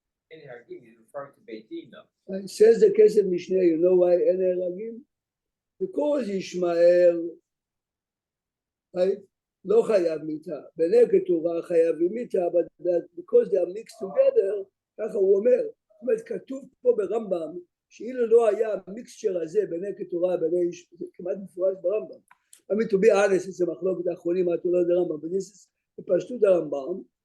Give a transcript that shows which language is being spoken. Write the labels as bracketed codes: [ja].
[en] He's referring to Beit Din, though. It says the Kesef Mishneh, you know why [he] אין נהרגים? [en] Because ישמעאל, right? [he] לא חייב מיתה. בני כתורה חייבים מיתה, [en] but because they are mixed together, [he] ככה הוא אומר. זאת אומרת, כתוב פה ברמב"ם, שאילו לא היה המיקסצ'ר הזה, בני כתורה, זה כמעט מפורש ברמב"ם. [en] I mean, to be honest, it's a [he] מחלוקת האחרונים, מה תולד הרמב"ם, [en] but this is [he] בפשטות הרמב"ם.